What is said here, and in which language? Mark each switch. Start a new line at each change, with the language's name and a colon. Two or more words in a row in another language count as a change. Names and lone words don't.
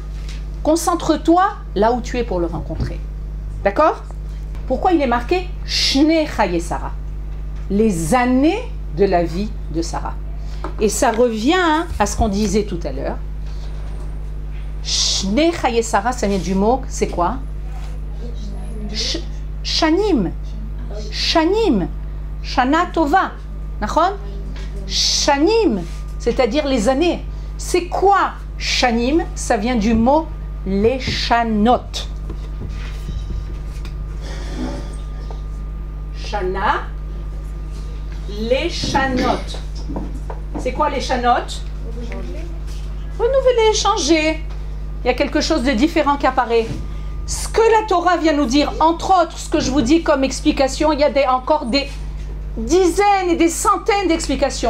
French: Concentre-toi là où tu es pour le rencontrer. D'accord? Pourquoi il est marqué Shnei Chaye Sarah? Les années de la vie de Sarah. Et ça revient à ce qu'on disait tout à l'heure. Shnei Chaye Sarah, ça vient du mot, c'est quoi?
Hebrew: שנים. שנים. שנה טובה. נכון?
French: Shanim, c'est-à-dire les années. C'est quoi Shanim? Ça vient du mot leshanot.
Hebrew: שנה, לשנות.
French: C'est quoi leshanot? Renouveler, changer. Il y a quelque chose de différent qui apparaît. Ce que la Torah vient nous dire, entre autres, ce que je vous dis comme explication, il y a encore des dizaines et des centaines d'explications.